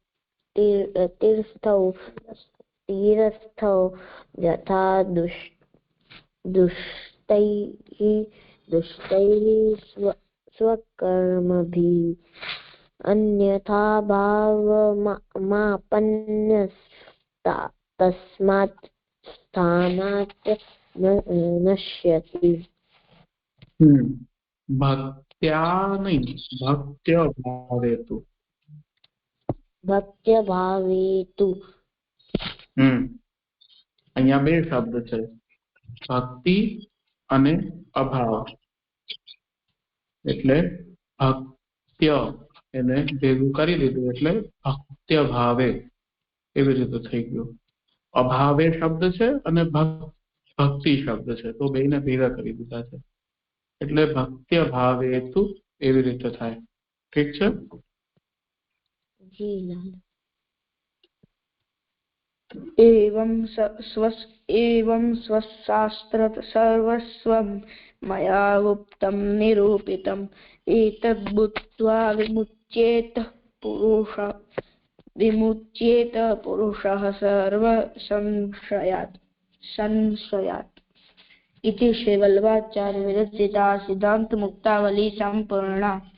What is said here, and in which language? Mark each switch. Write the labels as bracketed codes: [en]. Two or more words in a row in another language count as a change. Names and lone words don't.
[sa] तीरस्थौ यथा दुष्टैः स्वकर्मभिः अन्यथा तस्मात् स्थानात् नश्यति भक्त्या नहीं भक्त्य भावेतु भक्त्य भावेतु [gu] અહીંયા બે શબ્દ છે ભક્તિ અને અભાવ એટલે ભક્ત્ય એને ભેગું કરી દીધું એટલે ભક્ત્ય ભાવે એવી રીતે થઈ ગયું અભાવે શબ્દ છે અને ભક્તિ શબ્દ છે તો બેને ભેગા કરી દીધા છે એટલે ભક્ત્ય ભાવેતુ એવી રીતે થાય ઠીક છે [sa] एवं स्वशास्त्र सर्वस्वं मया गुप्तं निरूपितम् एतद् बुद्ध्वा विमुच्येत पुरुषः सर्वसंशयात् इति श्रीवल्लभाचार्य विरचिता सिद्धान्तमुक्तावली संपूर्णा